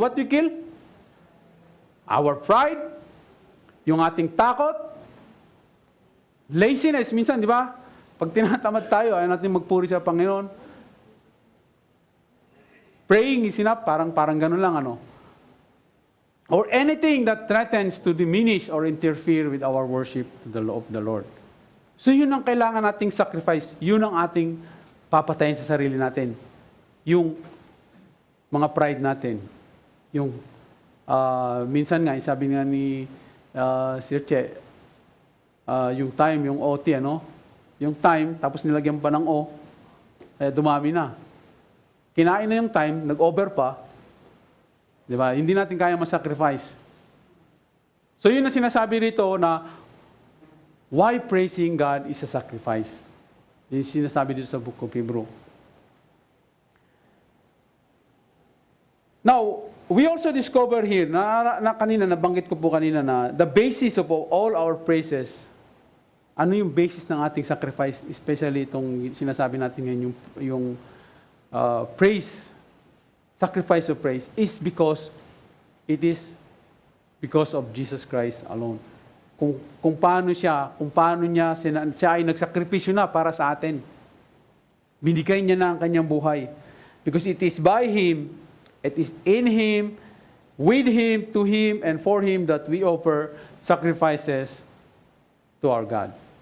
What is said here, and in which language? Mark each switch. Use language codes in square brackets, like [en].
[en] What we kill? Our pride, [tl] yung ating takot, [en] laziness, minsan, di ba? [tl] Pag tinatamad tayo, ayaw natin magpuri sa Panginoon. [en] Praying is enough, [tl] parang ganun lang, [en] Or anything that threatens to diminish or interfere with our worship to of the Lord. [tl] So yun ang kailangan nating sacrifice. Yun ang ating papatayin sa sarili natin. Yung mga pride natin. Yung, minsan nga, sabi nga ni Sir Che, yung time, yung OT, yung time, tapos nilagyan pa ng O, kaya dumami na. Kinain na yung time, nag-over pa, di ba? Hindi natin kaya masacrifice. So yun na sinasabi rito na [en] why praising God is a sacrifice. [tl] Yun sinasabi dito sa Book of Hebrew. [en] Now, we also discover here, [tl] na kanina, nabanggit ko po kanina na [en] the basis of all our praises. [tl] Ano yung basis ng ating [en] sacrifice, especially [tl] itong sinasabi natin ngayon, [en] yung praise, sacrifice of praise, is because it is because of Jesus Christ alone. [tl] Kung paano siya ay nagsakripisyo na para sa atin. Binigay niya na ang kanyang buhay. [en] Because it is by Him, it is in Him, with Him, to Him, and for Him that we offer sacrifices to our God.